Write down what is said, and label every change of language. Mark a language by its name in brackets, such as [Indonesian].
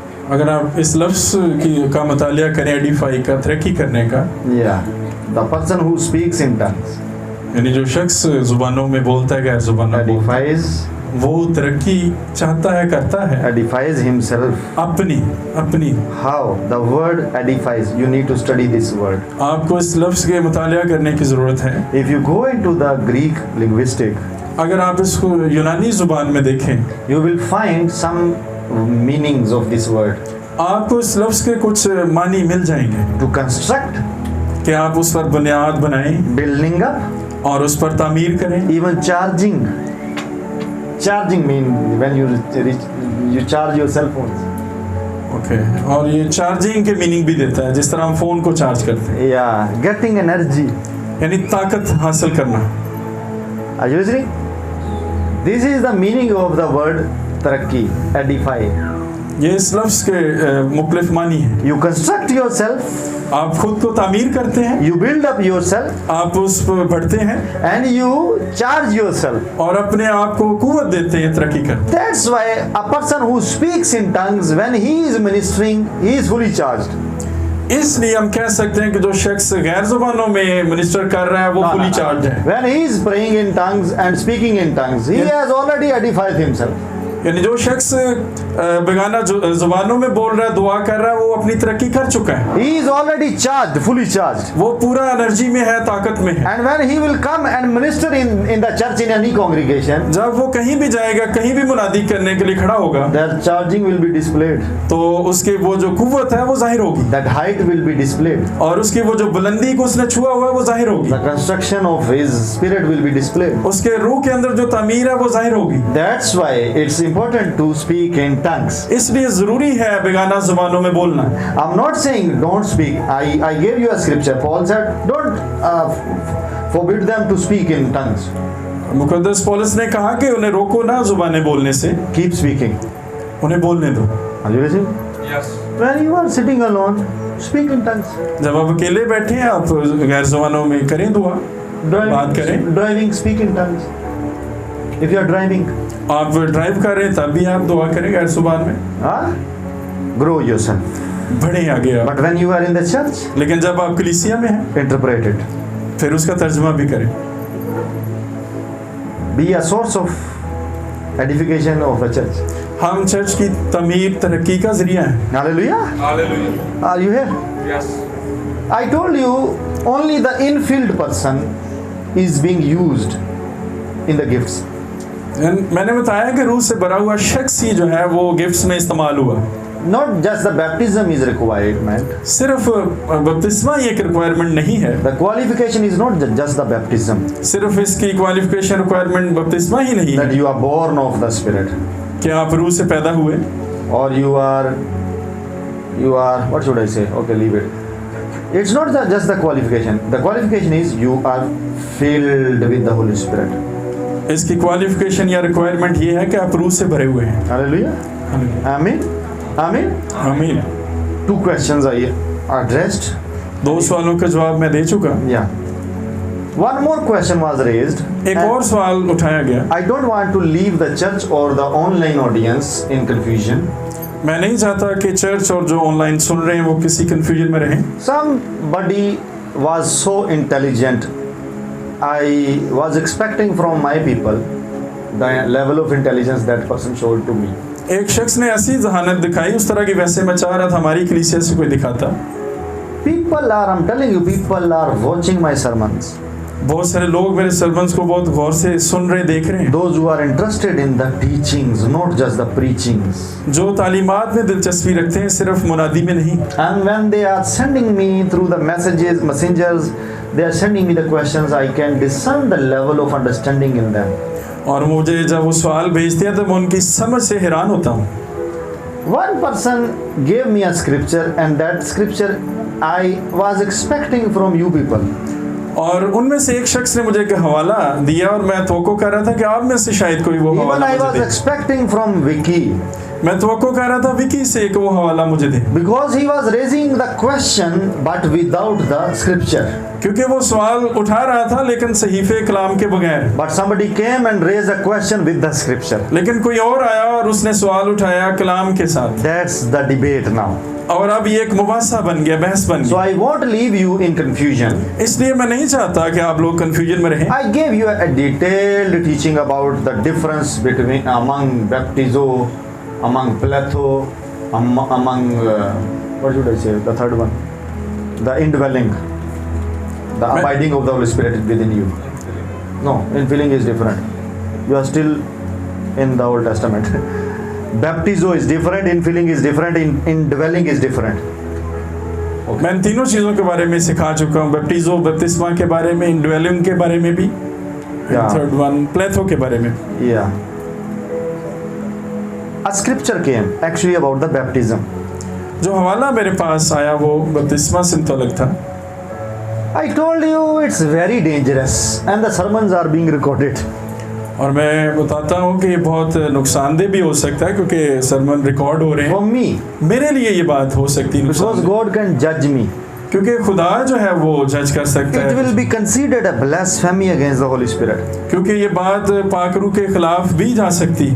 [Hindi] अगर आप इस लफ्ज़ का मुतालिया करें एडिफाई का, तरक्की करने का, [English] yeah, the person who speaks in tongues [Hindi] यानी जो शख्स जुबानों में बोलता है, गैर जुबानों में बोलता है, [English] edifies, [Hindi] वो तरक्की चाहता है, करता है [English] edifies himself. [Hindi] अपनी। [English] How? The word edifies. You need to study this word. [Hindi] आपको इस लफ्ज़ के मुतालिया करने की ज़रूरत है। [English] If you go into the Greek linguistic, [Hindi] अगर आप इसको यूनानी जुबान में देखें, [English] you will find some meanings of this word. [Hindi] आपको इस लफ्ज़ के कुछ मानी मिल जाएंगे [English] To construct, [Hindi] कि आप उस पर बुनियाद बनाएं [English] building up, [Hindi] और उस पर तामीर करें। [English] even charging. Charging means when you charge your cell phones. [Hindi] Okay, और ये चार्जिंग के मीनिंग भी देता है, जिस तरह हम फ़ोन को चार्ज करते हैं, [English] Yeah, getting energy. [Hindi] यानी ताकत हासिल करना। [English] Are you listening? This is the meaning of the word tarakki, edify. [Hindi] ये इस लफ्ज़ के मुख्तलिफ मानी हैं। [English] You construct yourself, [Hindi] आप खुद को तामीर करते हैं, [English] you build up yourself, [Hindi] आप उस पर बढ़ते हैं [English] and you charge yourself. [Hindi] और अपने आप को कुव्वत देते हैं, तरक्की करते [English] That's why a person who speaks in tongues, when he is ministering, he is fully charged. [Hindi] हैं। इसलिए हम कह सकते हैं कि जो शख्स गैर जुबानों में मिनिस्टर कर रहा है वो [English] fully charge [Hindi] है। [English] When he is praying in tongues and speaking in tongues, he has already edified himself. [Hindi] यानी जो शख्स बेगाना जुबानों में बोल रहा है, दुआ कर रहा है, वो अपनी तरक्की कर चुका है। [English] He is already charged, fully charged. [Hindi] वो पूरा एनर्जी में है, ताकत में है। [English] And when he will come and minister in the church in any congregation, [Hindi] जब वो कहीं भी जाएगा, कहीं भी मुनादी करने के लिए खड़ा होगा, [English] their charging will be displayed. [Hindi] तो उसकी वो जो कुव्वत है वो जाहिर होगी, [English] That height will be displayed. [Hindi] और उसकी वो जो बुलंदी को उसने छुआ हुआ है वो जाहिर होगी, [English] The construction of his spirit will be displayed. [Hindi] उसके रूह के अंदर जो तामीर है वो जाहिर होगी। [English] That's why it's important to speak in tongues. [Hindi] इसलिए जरूरी है बेगाना जुबानों में बोलना। [English] I'm not saying don't speak. I gave you a scripture. Paul said don't forbid them to speak in tongues. [Hindi] मुकद्दस पौलुस ने कहा कि उन्हें रोको ना जुबानें बोलने से, [English] Keep speaking. [Hindi] उन्हें बोलने दो। [English] Are you listening? Yes. When you are sitting alone, speak in tongues. [Hindi] जब आप अकेले बैठे हैं, आप गैर जुबानों में करें दुआ, बात करें। [English] Driving, speak in tongues. If you are driving, [Hindi] आप ड्राइव कर रहे हैं तब भी आप दुआ करें गैर जुबान में, [English] grow yourself. [Hindi] बढ़े आगे आप। [English] But when you are in the church, [Hindi] लेकिन जब आप कलीसिया में हैं, [English] interpret it. [Hindi] फिर उसका तर्जुमा भी करें। [English] Be a source of edification of the church. [Hindi] हम चर्च की तमीर तरक्की का जरिया है। [English] Hallelujah. [Hindi] Hallelujah. [English] Are you here? Yes. I told you only the infilled person is being used in the gifts. [Hindi] मैंने बताया कि रूह से भरा हुआ शख्स ही जो है वो गिफ्ट्स में इस्तेमाल हुआ। [English] Not just the baptism is requirement. [Hindi] सिर्फ बपतिस्मा ही एक रिक्वायरमेंट नहीं है, [English] The qualification is not just the baptism. [Hindi] सिर्फ इसकी क्वालिफिकेशन रिक्वायरमेंट बपतिस्मा ही नहीं [English] That [Hindi] है [English] you are born of the Spirit. [Hindi] कि आप रूह से पैदा हुए, [English] Or you are you are, what should I say? Okay, leave it. It's not just the qualification. The qualification is you are filled with the Holy Spirit. [Hindi] इसकी qualification या requirement ये है कि आप रूह से भरे हुए हैं। [English] Hallelujah. Amen. Amen. [Hindi] आमीन। [English] 2 questions I addressed. [Hindi] 2 सवालों का जवाब मैं दे चुका। [English] Yeah. One more question was raised. [Hindi] एक और सवाल उठाया गया। [English] I don't want to leave the church or the online audience in confusion. [Hindi] मैं नहीं चाहता कि चर्च और जो ऑनलाइन सुन रहे हैं वो किसी कंफ्यूजन में रहें। [English] Somebody was so intelligent. I was expecting from my people the level of intelligence that person showed to me. [Hindi] एक शख्स ने ऐसी जहानत दिखाई उस तरह की, वैसे मैं चाह रहा था हमारी कलीसिया से कोई दिखाता। [English] I'm telling you, people are watching my sermons. [Hindi] बहुत सारे लोग मेरे सर्मन्स को बहुत गौर से सुन रहे, देख रहे हैं। [English] Those who are interested in the teachings, not just the preachings. [Hindi] जो तालीमात में दिलचस्पी रखते हैं, सिर्फ मुनादी में नहीं। [English] And when they are sending me through the messengers, they are sending me the questions. I can discern the level of understanding in them. [Hindi] और मुझे जब वो सवाल भेजते हैं तो मैं उनकी समझ से हैरान होता हूँ। [English] One person gave me a scripture, and that scripture I was expecting from you people. [Hindi] और उनमें से एक शख्स ने मुझे एक हवाला दिया और मैं तवक्को कर रहा था कि आप में से शायद कोई वो [English] Even [Hindi] हवाला [English] I [Hindi] मुझे [English] was [Hindi] दे। [English] expecting from Vicky, [Hindi] मैं तवक्को कर रहा था विकी से कि वो हवाला मुझे दे, [English] because he was raising the question but without the scripture. [Hindi] क्योंकि वो सवाल उठा रहा था लेकिन सहीफे कलाम के बगैर। [English] But somebody came and raised a question with the scripture. [Hindi] लेकिन कोई और आया और उसने सवाल उठाया कलाम के साथ। [English] That's the debate now. [Hindi] और अब ये एक मुबासा बन गया, बहस बन [English] So [Hindi] गई। [English] I won't leave you in confusion. [Hindi] इसलिए मैं नहीं चाहता कि आप लोग कंफ्यूजन में रहें। [English] I gave you a detailed teaching about the difference between among baptizo, among pletho, among what should I say? The third one, the indwelling, the abiding of the Holy Spirit within you. No, infilling is different. You are still in the Old Testament. Baptizo is different, infilling is different, indwelling is different. [Hindi] मैं इन तीनों चीज़ों के बारे में सिखा चुका हूँ, बैप्टिज़ो बपतिस्मा के बारे में, इंडवेलिंग के बारे में भी, [English] third one [Hindi] प्लेथो के बारे में। [English] Yeah. A scripture came actually about the baptism. [Hindi] जो हवाला मेरे पास आया वो बपतिस्मा से मुतल्लिक था। [English] I told you it's very dangerous and the sermons are being recorded. [Hindi] और मैं बताता हूँ कि ये बहुत नुकसानदेह भी हो सकता है क्योंकि सरमन रिकॉर्ड हो रहे [English] For [Hindi] हैं। [English] me, [Hindi] मेरे लिए ये बात हो सकती है [English] because [Hindi] नुकसानदेह, [English] God can judge me. [Hindi] क्योंकि खुदा जो है वो जज कर सकता [English] It will [Hindi] है, [English] be considered a blasphemy against the Holy Spirit. [Hindi] क्योंकि ये बात पाकरू के खिलाफ भी जा सकती है।